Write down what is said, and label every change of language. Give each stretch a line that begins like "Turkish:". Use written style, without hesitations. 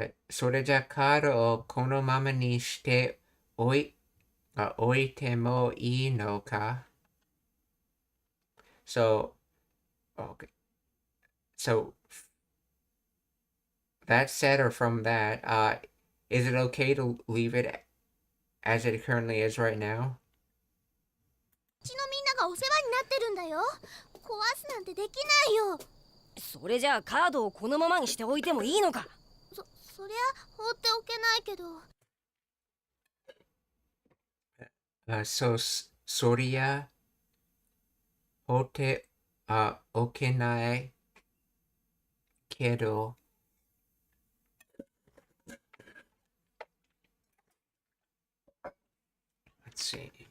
Japanese: それじゃカードをこのままにして置いてもいいのか?
English: So, okay. So, that said or from that, is it okay to leave it as it currently is right now?
Japanese: うちのみんながお世話になってるんだよ。壊すなんてできないよ。それじゃあカードをこのままにしておいてもいいのか。そりゃ放っておけないけど。そりゃ放っておけないけど
English: Let's see.